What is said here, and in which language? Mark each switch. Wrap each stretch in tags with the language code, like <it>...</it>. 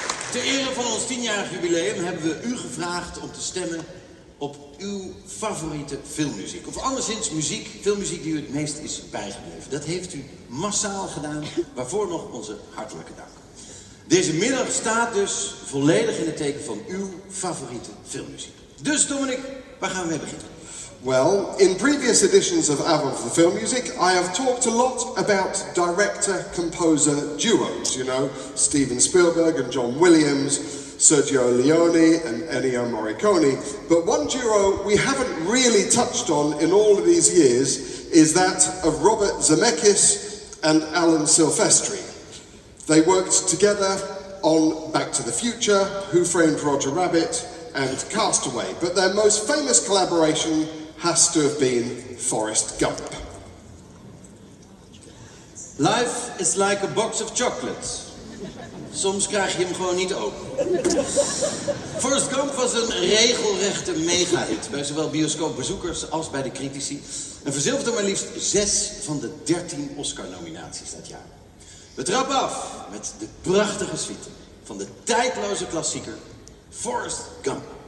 <nl>Ter ere van ons 10-jarig jubileum hebben we u gevraagd om te stemmen op uw favoriete filmmuziek. Of anderszins muziek, filmmuziek die u het meest is bijgebleven. Dat heeft u massaal gedaan, waarvoor nog onze hartelijke dank. Deze middag staat dus volledig in het teken van uw favoriete filmmuziek. Dus Dominic, waar gaan we mee beginnen?</nl> <en>Well, in previous editions of Avond Van De Filmmuziek, I have talked a lot about director-composer duos, you know, Steven Spielberg and John Williams, Sergio Leone and Ennio Morricone. But one duo we haven't really touched on in all of these years is that of Robert Zemeckis and Alan Silvestri. They worked together on Back to the Future, Who Framed Roger Rabbit and Castaway. But their most famous collaboration has to have been Forrest Gump. Life is like a box of chocolates.</en> <nl>Soms krijg je hem gewoon niet open. Forrest Gump was een regelrechte mega-hit bij zowel bioscoopbezoekers als bij de critici. En verzilverde maar liefst 6 van de 13 Oscar-nominaties dat jaar. We trappen af met de prachtige suite van de tijdloze klassieker Forrest Gump.</nl>